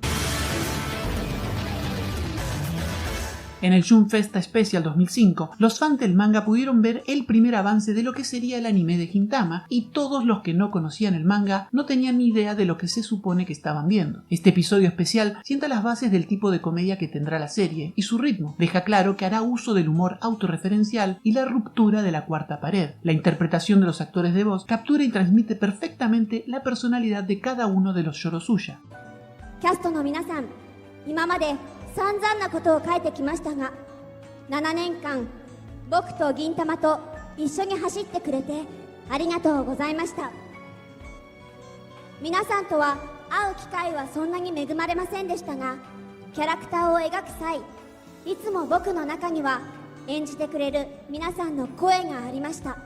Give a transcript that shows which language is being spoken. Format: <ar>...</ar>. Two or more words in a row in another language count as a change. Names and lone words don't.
<es>En el Jump Festa Special 2005, los fans del manga pudieron ver el primer avance de lo que sería el anime de Gintama, y todos los que no conocían el manga no tenían ni idea de lo que se supone que estaban viendo. Este episodio especial sienta las bases del tipo de comedia que tendrá la serie, y su ritmo deja claro que hará uso del humor autorreferencial y la ruptura de la cuarta pared. La interpretación de los actores de voz captura y transmite perfectamente la personalidad de cada uno de los Yorosuya.</es> <ja>キャストの皆さん、今まで散々なことを書いてきましたが、7年間僕と銀玉と一緒に走ってくれてありがとうございました。皆さんとは会う機会はそんなに恵まれませんでしたが、キャラクターを描く際、いつも僕の中には演じてくれる皆さんの声がありました。</ja>